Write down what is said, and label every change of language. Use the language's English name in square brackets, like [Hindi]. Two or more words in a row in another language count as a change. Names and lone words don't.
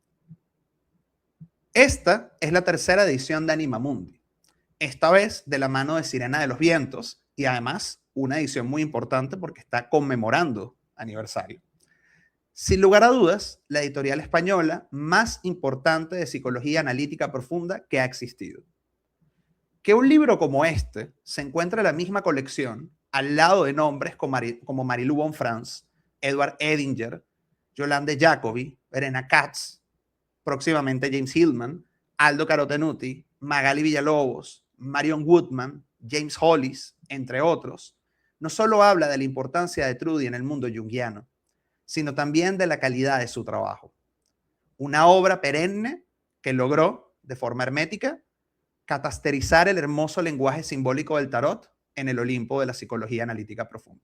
[Spanish] Esta es la tercera edición de Anima Mundi, esta vez de la mano de Sirena de los Vientos, y además una edición muy importante porque está conmemorando aniversario. Sin lugar a dudas, la editorial española más importante de psicología analítica profunda que ha existido. Que un libro como este se encuentre en la misma colección al lado de nombres como Marilou Bonfrance, Edward Edinger, Yolande Jacobi, Verena Katz, próximamente James Hillman, Aldo Carotenuti, Magali Villalobos, Marion Woodman, James Hollis, entre otros, no solo habla de la importancia de Trudy en el mundo junguiano, sino también de la calidad de su trabajo. Una obra perenne que logró, de forma hermética, catasterizar el hermoso lenguaje simbólico del tarot en el Olimpo de la psicología analítica profunda.